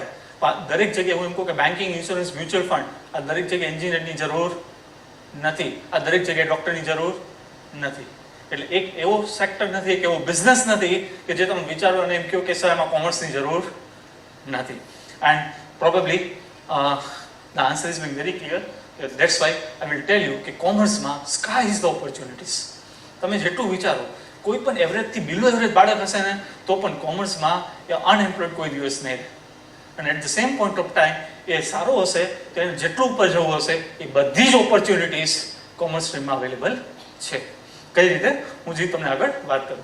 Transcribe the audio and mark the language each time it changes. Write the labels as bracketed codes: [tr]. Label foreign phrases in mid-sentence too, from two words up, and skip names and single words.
[gu] દરેક જગ્યાએ હું એમ કહું કે બેન્કિંગ, ઇન્સ્યોરન્સ, મ્યુચ્યુઅલ ફંડ, આ દરેક જગ્યાએ એન્જિનિયરની જરૂર નથી. આ દરેક જગ્યાએ ડૉક્ટરની જરૂર નથી. એટલે એક એવો સેક્ટર નથી, એક એવો બિઝનેસ નથી કે જે તમે વિચારો અને એમ કહો કે સર એમાં કોમર્સની જરૂર નથી. [en] and probably the answer is being very clear. That's why I will tell you [gu] કે કોમર્સમાં [en] sky is the opportunities. [gu] તમે જેટલું વિચારો, કોઈ પણ એવરેજથી [en] below average [gu] બાળક હશે ને તો પણ કોમર્સમાં એ અનએમ્પ્લોયડ કોઈ દિવસ નહીં રહે. અને [en] at the same point of time [gu] એ સારો હશે તો એને જેટલું ઉપર જવું હશે એ બધી જ ઓપોર્ચ્યુનિટીઝ કોમર્સ સ્ટ્રીમમાં અવેલેબલ છે. કઈ રીતે? હું જે તમને આગળ વાત કરું.